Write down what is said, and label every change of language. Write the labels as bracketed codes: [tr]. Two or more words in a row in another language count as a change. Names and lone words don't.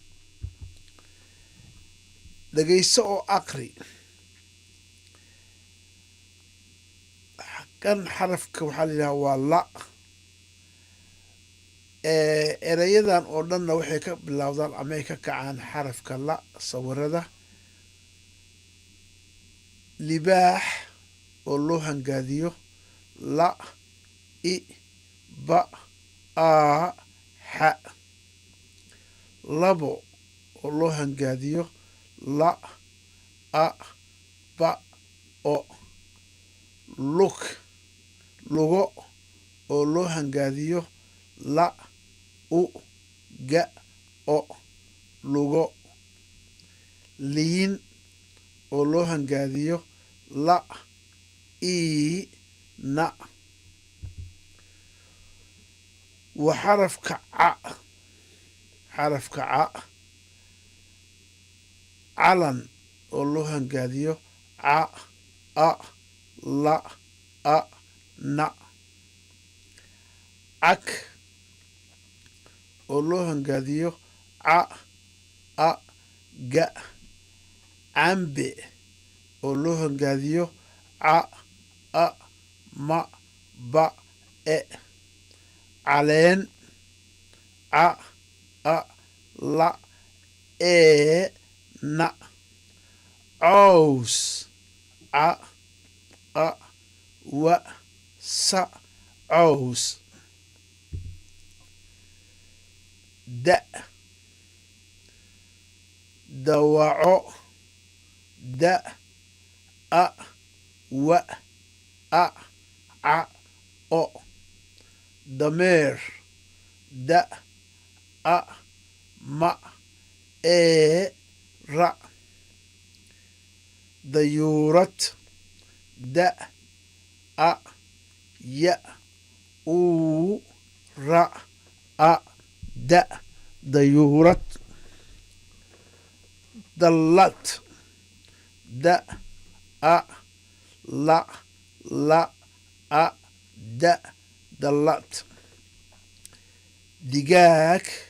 [so] dhegeyso oo aqri kan xarafka waxaa la yidhaha waa la ereyadan oo dhanna waxay ka bilowdaan ama ay ka kacaan xarafka la sawirada libaax oo loo hangaadiyo la i ba a xa labo oo loo hangaadiyo la a ba o lug lugo oo loo hangaadiyo la u ga o lugo liin oo loo hangaadiyo la i na wa xarafka ca calan oo loo hangaadiyo ca a la a na cag oo loo hangaadiyo ca a ga cambe oo loo hangaadiyo ca a ma ba e caleen ca a la e na caws ca a wa sa caws da dawaco da a wa a ca o dameer da a ma ra dayuurad da a ya uu ra a da dayuurad dallad da a la a da dallad digaag